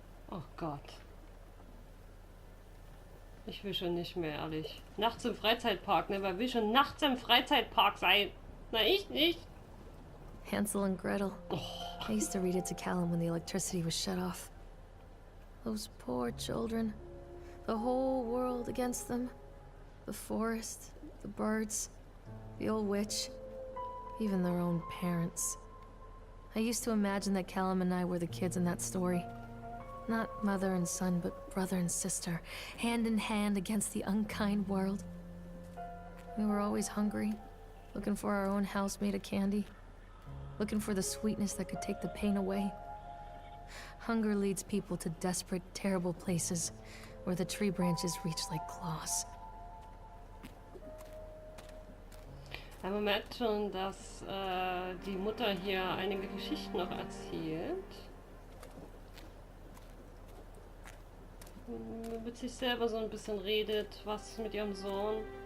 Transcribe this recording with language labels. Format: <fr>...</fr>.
<de>Oh Gott. Ich will schon nicht mehr, ehrlich. Nachts im Freizeitpark, ne? Wer will schon nachts im Freizeitpark sein? Na, ich nicht.</de> <en>Hansel and Gretel. I used to read it to Callum when the electricity was shut off. Those poor children. The whole world against them. The forest, the birds, the old witch, even their own parents. I used to imagine that Callum and I were the kids in that story. Not mother and son, but brother and sister, hand in hand against the unkind world. We were always hungry, looking for our own house made of candy, looking for the sweetness that could take the pain away. Hunger leads people to desperate, terrible places where the tree branches reach like claws.</en> <de>Ja, man merkt schon, dass die Mutter hier einige Geschichten noch erzählt. Mit sich selber so ein bisschen redet, was mit ihrem Sohn.</de>